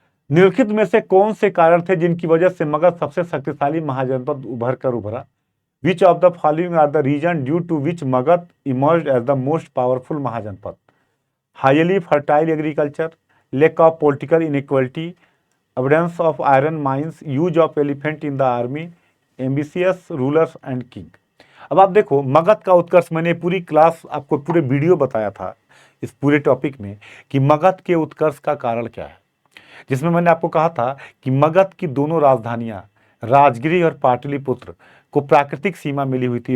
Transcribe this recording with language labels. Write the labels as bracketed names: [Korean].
[Hindi] निम्नलिखित में से कौन से कारण थे जिनकी वजह से मगध सबसे शक्तिशाली महाजनपद उभर कर उभरा? [English] Which of the following are the reason due to which Magadha emerged as the most powerful mahajanapada? Highly fertile agriculture, lack of political inequality, abundance of iron mines, use of elephant in the army, ambitious rulers and king। [Hindi] अब आप देखो, मगध का उत्कर्ष, मैंने पूरी class आपको पूरे video बताया था इस पूरे टॉपिक में कि मगध के उत्कर्ष का कारण क्या है, जिसमें मैंने आपको कहा था कि मगध की दोनों राजधानियां राजगिरी और पाटलिपुत्र को प्राकृतिक सीमा मिली हुई थी।